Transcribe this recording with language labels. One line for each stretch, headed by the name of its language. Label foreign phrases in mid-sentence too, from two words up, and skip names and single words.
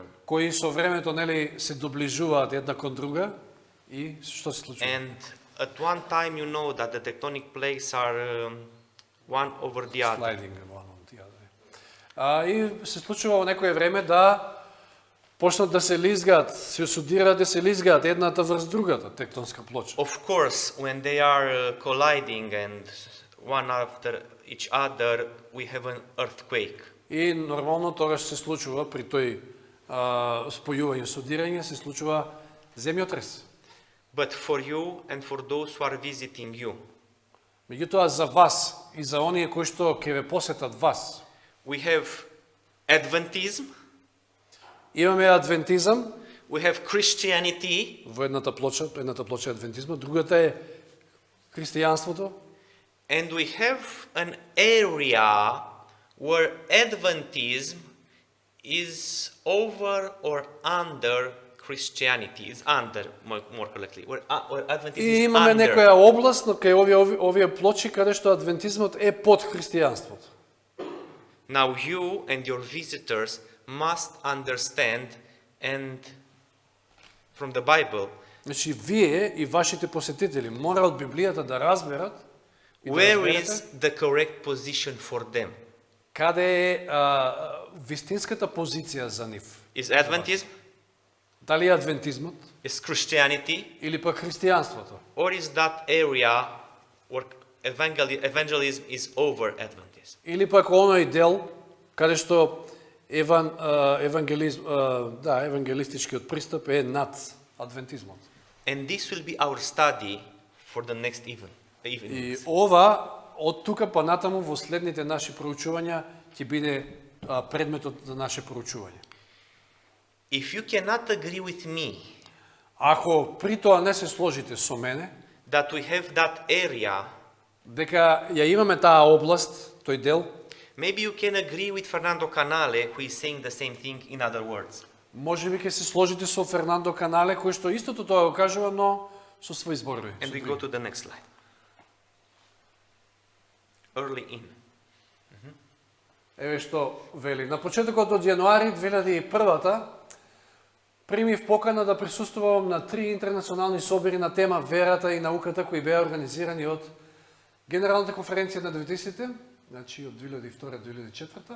Macedonian: кои со времето нели се доближуваат една кон друга и што се случува?
English: And at one time you know that the tectonic plates are one over the other. Sliding one on the other.
Macedonian: И се случува во некое време да почнат да се лизгаат, се осудираат да се лизгаат едната врз другата тектонска плоча.
English: Of course, when they are colliding and one after each other, we have an earthquake.
Macedonian: И нормално тогаш се случува при тој спојување, судирање, се случува земјотрес.
English: But for you and for those who are visiting you,
Macedonian: Меѓутоа за вас и за оние кои што ќе ве посетат вас,
English: we have Adventism,
Macedonian: имаме адвентизам
English: we have Christianity,
Macedonian: во едната плоча е адвентизмот, другата е христијанството,
English: and we have an area where Adventism is over or under Christianity, is under, more correctly, where Adventism
Macedonian: и
English: is
Macedonian: имаме
English: under.
Macedonian: некоја област, но кај овие плочи каде што адвентизмот е под христијанството.
English: Now you and your visitors must understand and from the Bible
Macedonian: Значи, вие и вашите посетители мора од Библијата да разберат и да
English: where
Macedonian: разберете
English: is the correct position for them.
Macedonian: каде е вистинската позиција за нив.
English: Is Adventism?
Macedonian: Дали е адвентизмот
English: Is Christianity?
Macedonian: или пак христијанството?
English: Or is that area where evangelism is over Adventism?
Macedonian: Или пак оној дел каде што евангелистичкиот пристап е над адвентизмот.
English: And this will be our study for the next
Macedonian: И
English: evenings.
Macedonian: ова од тука па натаму во следните наши проучувања ќе биде предметот на наше проучување.
English: If you cannot agree with me
Macedonian: Ако при тоа не се сложите со мене,
English: that we have that area,
Macedonian: дека ја имаме таа област, тој дел,
English: maybe you can agree with Fernando Canale, who is saying the same thing in other words.
Macedonian: можеби ќе се сложите со Фернандо Канале, кој што истото тоа го кажува, но со своји зборови.
English: And we go to the next slide. Early in.
Macedonian: Еве што вели. На почетокот од јануари 2001 примив покана да присуствувам на 3 интернационални собори на тема верата и науката кои беа организирани од Генералната конференција на 90-те, значи од 2002-2004.